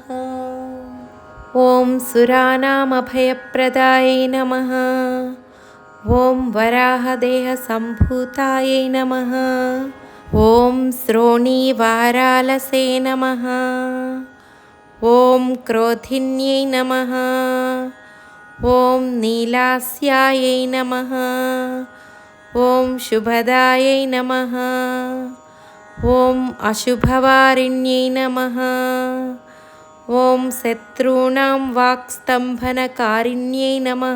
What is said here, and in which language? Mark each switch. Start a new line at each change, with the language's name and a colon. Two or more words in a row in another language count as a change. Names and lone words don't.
Sanskrit: ॐ सुराणामभयप्रदायै नमः। ॐ वराहदेहसम्भूतायै नमः। ॐ श्रोणीवारालसे नमः। ॐ क्रोधिन्यै नमः। ఓం నీలాస్యాయై నమః. ఓం శుభదాయై నమః. ఓం అశుభవారిణ్యై నమః. ఓం శత్రూణాం వాక్స్తంభనకారిణ్యై నమః.